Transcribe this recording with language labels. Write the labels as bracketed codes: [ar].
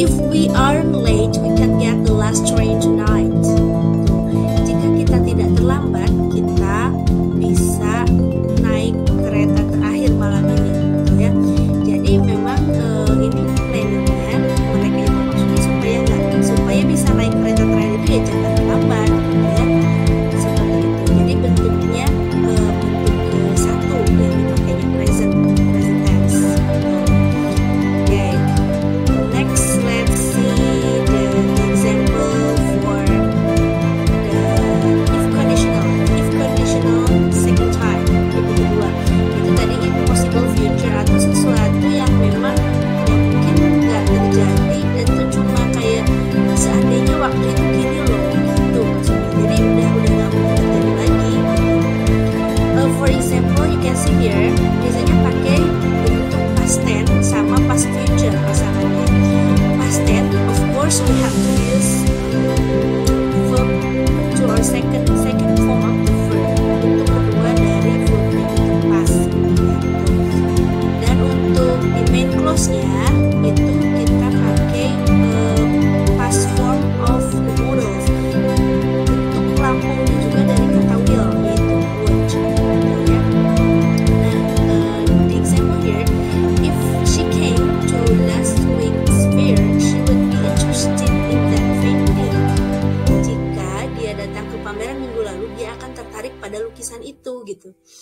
[en] we are late, we can get the last train tonight. [id] Jika kita tidak terlambat, kita bisa naik kereta terakhir malam ini, gitu ya. Jadi memang ini planningnya mereka itu maksudnya supaya bisa naik kereta terakhir itu ya jangan terlambat, gitu ya. Seperti itu. Jadi bentuknya bentuk satu yang dipakainya present tense. [en] Okay. Next, let's see the example for the if conditional second time. [id] Itu kedua. Itu tadi impossible future atau sesuatu yang memang mungkin nggak terjadi, itu cuma kayak seandainya waktu itu gini loh, gitu maksudnya. Jadi udah nggak mungkin terjadi lagi. [en] For example, you can see here [id] biasanya pakai bentuk past tense sama past future pasangannya. [en] Past tense, of course, we have to use verb to our second form of the verb, [id] bentuk kedua dari verbnya itu past, gitu. Dan untuk di main clause-nya itu kita pakai [en] past form of the modals. [id] Bentuk lambungnya juga dari kata will, yaitu would, gitu ya. [en] Nah, the example here, if she came to last week's fair, she would be interested in that painting. [id] Jika dia datang ke pameran minggu lalu, dia akan tertarik pada lukisan itu, gitu.